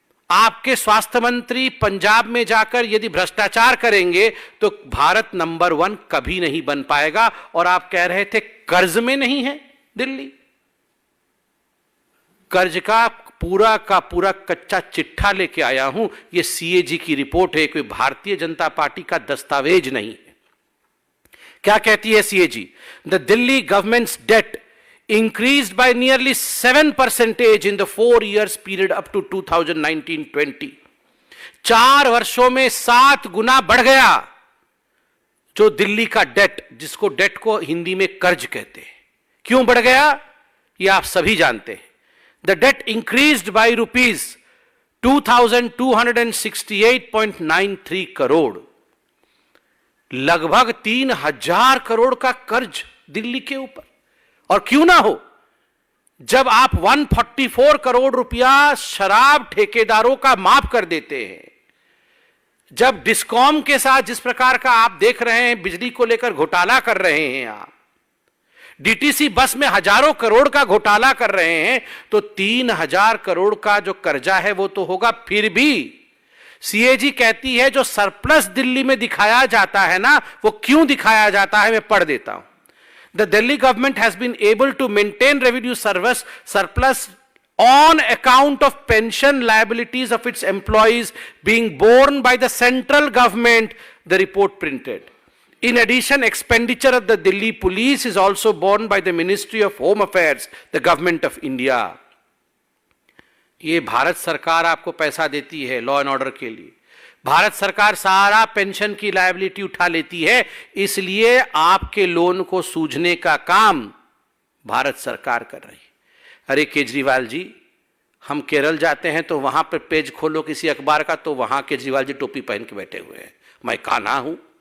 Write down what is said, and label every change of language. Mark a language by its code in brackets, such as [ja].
[hi] आपके स्वास्थ्य मंत्री पंजाब में जाकर यदि भ्रष्टाचार करेंगे, तो भारत नंबर 1 कभी नहीं बन पाएगा। और आप कह रहे थे कर्ज में नहीं है दिल्ली। कर्ज का पूरा कच्चा चिट्ठा लेके आया हूं। यह सीएजी की रिपोर्ट है, कोई भारतीय जनता पार्टी का दस्तावेज नहीं है। क्या कहती है CAG? [en] The Delhi government's debt increased by nearly 7% in the 4 years period up to 2019-20। [hi] 4 वर्षों में 7 गुना बढ़ गया जो दिल्ली का डेट, जिसको डेट को हिंदी में कर्ज कहते हैं। क्यों बढ़ गया, यह आप सभी जानते हैं। [en] the debt increased by rupees [hi] 2268.93 crore, लगभग 3000 करोड़ का कर्ज दिल्ली के ऊपर। और क्यों ना हो, जब आप 144 करोड़ रुपया शराब ठेकेदारों का माफ कर देते हैं, जब डिस्कॉम के साथ जिस प्रकार का आप देख रहे हैं बिजली को लेकर घोटाला कर रहे हैं, आप डीटीसी बस में हजारों करोड़ का घोटाला कर रहे हैं, तो 3000 करोड़ का जो कर्जा है वो तो होगा। फिर भी सीएजी कहती है जो सरप्लस दिल्ली में दिखाया जाता है ना, वो क्यों दिखाया जाता है, मैं पढ़ देता हूं। [en] The Delhi government has been able to maintain revenue surplus on account of pension liabilities of its employees being borne by the central government, the report printed. In addition, expenditure of the Delhi police is also borne by the Ministry of Home Affairs, the government of India. [hi] ये भारत सरकार आपको पैसा देती है law and order के लिए। भारत सरकार सारा पेंशन की लायबिलिटी उठा लेती है, इसलिए आपके लोन को सूझने का काम भारत सरकार कर रही है। अरे केजरीवाल जी, हम केरल जाते हैं तो वहां पर पेज खोलो किसी अखबार का, तो वहां केजरीवाल जी टोपी पहन के बैठे हुए हैं, मैं कान्हा हूं।